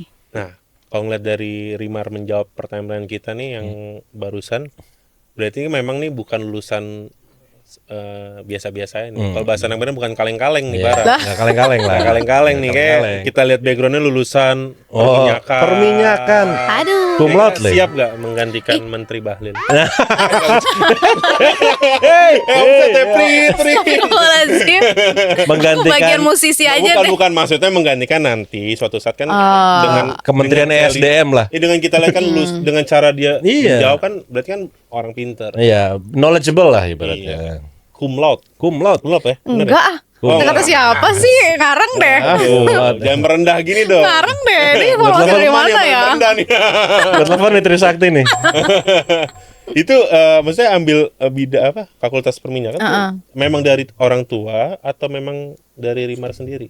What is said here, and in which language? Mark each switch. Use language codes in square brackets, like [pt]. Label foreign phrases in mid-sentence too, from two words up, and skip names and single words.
[id] Nah, kalau ngeliat dari Rimar menjawab pertanyaan kita nih yang barusan, berarti memang nih bukan lulusan biasa-biasa ini. Kalau bahasa yang benar bukan kaleng-kaleng nih, Bara. Nggak kaleng-kaleng lah. Nggak kaleng-kaleng nih, kayak kaleng-kaleng. kita lihat backgroundnya lulusan Perminyakan. Aduh. [la] Cum laude, [id] Le. Siap gak menggantikan Menteri Bahlil? Astagfirullahaladzim. Menggantikan Bagian musisi aja deh. Bukan maksudnya menggantikan nanti suatu saat kan dengan Kementerian dengan ESDM lah. dengan kita lihat kan lulus dengan cara dia Iya. jawab kan berarti kan orang pinter. Iya, knowledgeable lah ibaratnya. [la] Cum laude. Cum laude. Cum laude [id] ya? Bener Enggak ya? ah. Oh, Kata siapa sih? Ngarang deh. Jangan merendah gini dong. Ngarang deh. Ini informasi dari mana ya? Merendah nih. Buat telepon nih Trisakti nih. Itu maksudnya ambil fakultas perminyakan tuh memang dari orang tua atau memang dari Rimar sendiri?